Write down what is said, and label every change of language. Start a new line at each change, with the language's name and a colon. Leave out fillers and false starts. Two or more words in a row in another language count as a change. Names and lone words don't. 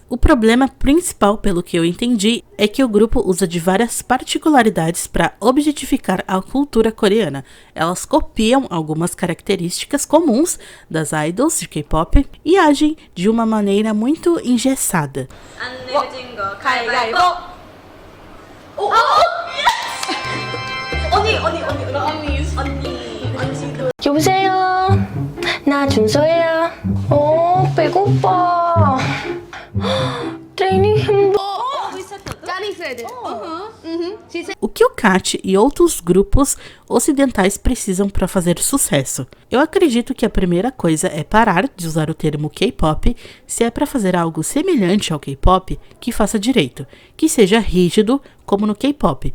Portuguese: O problema principal, pelo que eu entendi, é que o grupo usa de várias particularidades para objetificar a cultura coreana. Elas copiam algumas características comuns das idols de K-pop e agem de uma maneira muito engessada.
Korean: 여보세요. 나 준서야. 배고파. 트레이닝 힘들어.
Portuguese: O que o Kat e outros grupos ocidentais precisam para fazer sucesso? Eu acredito que a primeira coisa é parar de usar o termo K-pop. Se é para fazer algo semelhante ao K-pop, que faça direito, que seja rígido, como no K-pop.